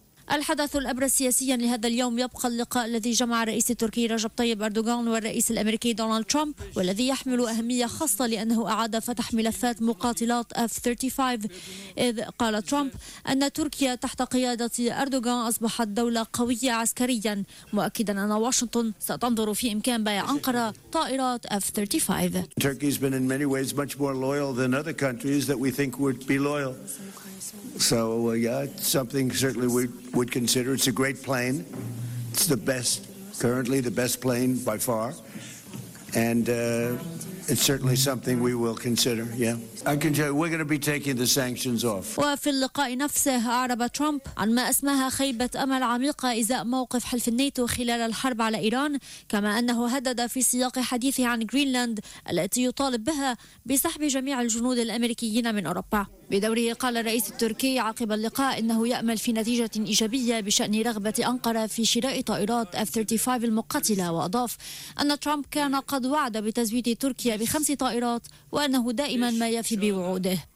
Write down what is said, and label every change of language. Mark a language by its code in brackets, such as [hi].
[ar] الحدث الأبرز سياسيا لهذا اليوم يبقى اللقاء الذي جمع الرئيس التركي رجب طيب أردوغان والرئيس الأمريكي دونالد ترامب، والذي يحمل أهمية خاصة لأنه أعاد فتح ملفات مقاتلات F-35، إذ قال ترامب أن تركيا تحت قيادة أردوغان أصبحت دولة قوية عسكريا، مؤكدا أن واشنطن ستنظر في إمكان بيع أنقرة طائرات F-35. [en] تركيا has been in many ways much more loyal than other countries that we think would be loyal. So, it's something certainly we would consider. It's a great plane. It's the best, currently the best plane by far. And it's certainly something we will consider, yeah. I can tell you, we're going to be taking the sanctions off. [ar] وفي اللقاء نفسه أعرب ترامب عن ما اسمها خيبة أمل عميقة إزاء موقف حلف الناتو خلال الحرب على إيران، كما أنه هدد في سياق حديثه عن غرينلاند التي يطالب بها بسحب جميع الجنود الأمريكيين من أوروبا. بدوره قال الرئيس التركي عقب اللقاء إنه يأمل في نتيجة إيجابية بشأن رغبة أنقرة في شراء طائرات F-35 المقاتلة، وأضاف أن ترامب كان قد وعد بتزويد تركيا بخمس طائرات وأنه دائما ما يفي بوعوده.